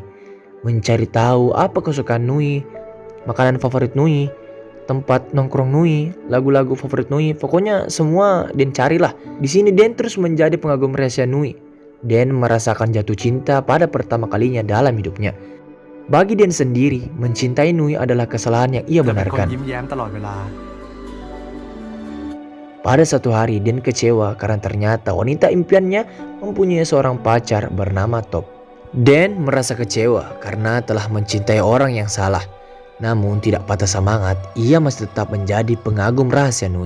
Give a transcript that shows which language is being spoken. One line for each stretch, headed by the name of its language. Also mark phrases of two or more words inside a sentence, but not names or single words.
Indonesian: Mencari tahu apa kesukaan Nui, makanan favorit Nui, tempat nongkrong Nui, lagu-lagu favorit Nui, pokoknya semua Den carilah. Di sini Den terus menjadi pengagum rahasia Nui. Den merasakan jatuh cinta pada pertama kalinya dalam hidupnya. Bagi Den sendiri, mencintai Nui adalah kesalahan yang ia
Thai: เธอเป็นคน
Indonesian: benarkan.
Thai: ยิ้มแย้มตลอดเวลา
Indonesian: Pada satu hari Den kecewa karena ternyata wanita impiannya mempunyai seorang pacar bernama Top. Den merasa kecewa karena telah mencintai orang yang salah. Namun tidak patah semangat, ia masih tetap menjadi pengagum rahasia Nui.